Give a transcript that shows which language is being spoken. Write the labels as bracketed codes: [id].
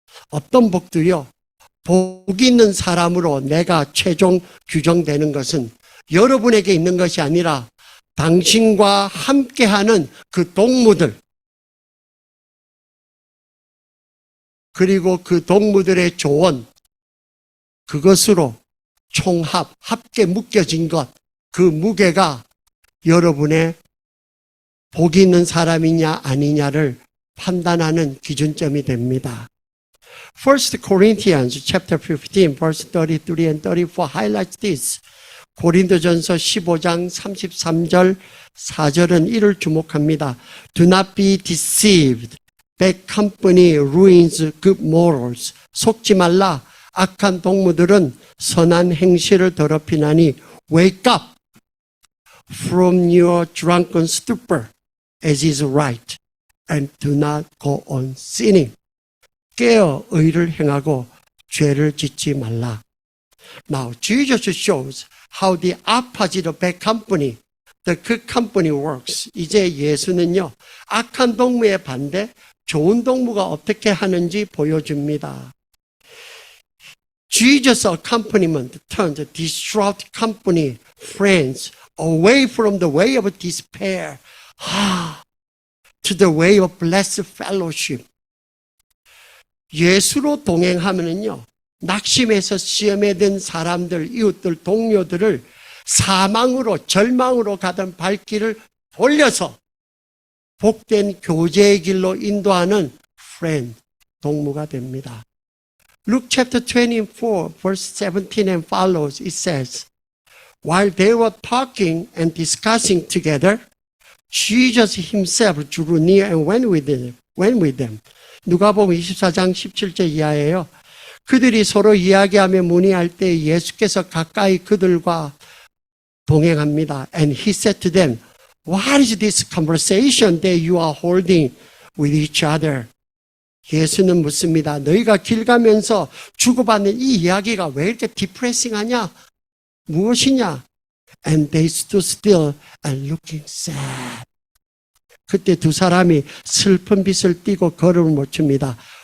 [ko] 어떤 복도요, 복 있는 사람으로 내가 최종 규정되는 것은 여러분에게 있는 것이 아니라 당신과 함께하는 그 동무들, 그리고 그 동무들의 조언, 그것으로 총합, 합계 묶여진 것, 그 무게가 여러분의 복이 있는 사람이냐 아니냐를 판단하는 기준점이 됩니다. [en] 1 Corinthians chapter 15 verse 33 and 34 highlights this. [ko] 고린도전서 15장 33절 4절은 이를 주목합니다. [en] Do not be deceived. Bad company ruins good morals. [ko] 속지 말라. 악한 동무들은 선한 행실을 더럽히나니 [en] wake up from your drunken stupor as is right and do not go on sinning. [ko] 깨어 의를 행하고 죄를 짓지 말라. [en] Now, Jesus shows how the opposite of bad company, the good company works. [ko] 이제 예수는요, 악한 동무의 반대, 좋은 동무가 어떻게 하는지 보여줍니다. [en] Jesus' accompaniment turns distraught company, friends, away from the way of despair, to the way of blessed fellowship. [ko] 예수로 동행하면은요, 낙심해서 시험에 든 사람들, 이웃들, 동료들을 사망으로, 절망으로 가던 발길을 돌려서 복된 교제의 길로 인도하는 friend, 동무가 됩니다. [en] Luke chapter 24, verse 17 and follows, it says, While they were talking and discussing together, Jesus himself drew near and went with them. [ko] 누가복음 24장 17절 이하예요. 그들이 서로 이야기하며 문의할 때 예수께서 가까이 그들과 동행합니다. [en] And he said to them, What is this conversation that you are holding with each other? [ko] 예수는 묻습니다. 너희가 길 가면서 주고받는 이 이야기가 왜 이렇게 디프레싱하냐? 무엇이냐? [en] And they stood still and looking sad. [ko] 그때 두 사람이 슬픈 빛을 띠고 걸음을 못 춥니다.